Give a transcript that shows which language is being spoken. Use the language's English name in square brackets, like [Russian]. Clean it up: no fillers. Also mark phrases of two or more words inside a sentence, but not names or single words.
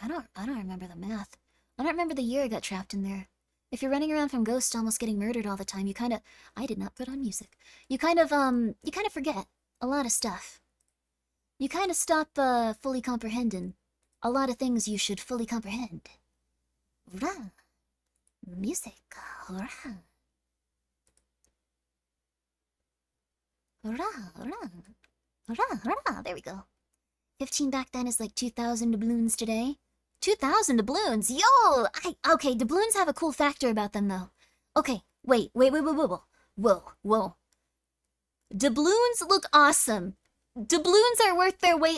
[English] I don't remember the math. I don't remember the year I got trapped in there. If you're running around from ghosts almost getting murdered all the time, you kinda... I did not put on music. You kind of forget a lot of stuff. You kinda stop, fully comprehending a lot of things you should fully comprehend. Rah. Music. Rah. Rah, rah. Rah, rah. There we go. 15 back then is like 2,000 doubloons today. 2,000 doubloons? Yo! Okay, doubloons have a cool factor about them, though. Okay, wait. Whoa. Doubloons look awesome. Doubloons are worth their weight.